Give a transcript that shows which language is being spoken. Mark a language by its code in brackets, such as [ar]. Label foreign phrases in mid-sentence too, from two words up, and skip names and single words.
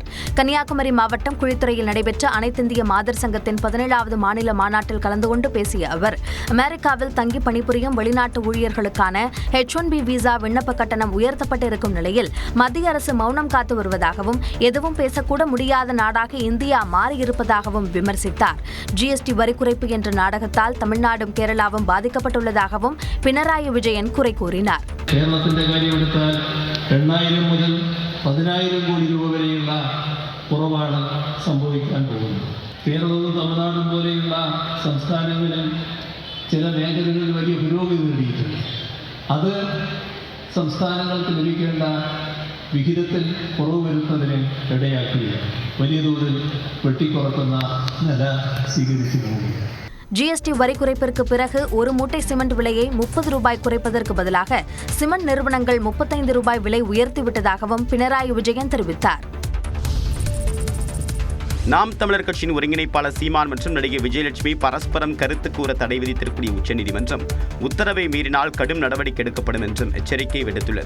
[ta] கன்னியாகுமரி மாவட்டம் குழித்துறையில் நடைபெற்ற அனைத்திந்திய மாதர் சங்கத்தின் 17வது மாநில மாநாட்டில் கலந்து கொண்டு பேசிய அவர், அமெரிக்காவில் தங்கி பணிபுரியும் வெளிநாட்டு ஊழியர்களுக்கான H-1B விசா விண்ணப்ப கட்டணம் உயர்த்தப்பட்டிருக்கும் நிலையில் மத்திய அரசு மௌனம் காத்து வருவதாகவும், எதுவும் பேசக்கூட முடியாத நாடாக இந்தியா மாறியிருப்பதாகவும் விமர்சித்தார். ஜிஎஸ்டி வரி குறைப்பு என்ற நாடகத்தால் தமிழ்நாடும் கேரளாவும் பாதிக்கப்பட்டுள்ளதாகவும் பினராயி விஜயன் குறை கூறினார். [ml] കേരളത്തിന്റെ കാര്യമെടുത്താൽ 8,000 മുതൽ 10,000 കോടി രൂപ വരെയുള്ള കുറവാണ് സംഭവിക്കാൻ പോകുന്നത്. കേരളവും തമിഴ്നാടും പോലെയുള്ള സംസ്ഥാനങ്ങളിൽ ചില മേഖലകളിൽ വലിയ പുരോഗതി നേടിയിട്ടുണ്ട്. അത് സംസ്ഥാനങ്ങൾക്ക് ലഭിക്കേണ്ട വിഹിതത്തിൽ കുറവ് വരുന്നതിന് ഇടയാക്കുകയാണ്. വലിയ തോതിൽ വെട്ടിക്കുറക്കുന്ന നില സ്വീകരിച്ചു പോവുകയാണ്. [ta] ஜிஎஸ்டி வரி குறைப்பிற்கு பிறகு ஒரு மூட்டை சிமெண்ட் விலையை 30 ரூபாய் குறைப்பதற்கு பதிலாக சிமெண்ட் நிறுவனங்கள் 35 ரூபாய் விலை உயர்த்திவிட்டதாகவும் பினராயி விஜயன் தெரிவித்தார். நாம் தமிழர் கட்சியின் ஒருங்கிணைப்பாளர் சீமான் மற்றும் நடிகை விஜயலட்சுமி பரஸ்பரம் கருத்து கூற தடை விதித்திருக்கூடிய உச்சநீதிமன்றம் உத்தரவை மீறினால் கடும் நடவடிக்கை எடுக்கப்படும் என்றும் எச்சரிக்கை விடுத்துள்ளது.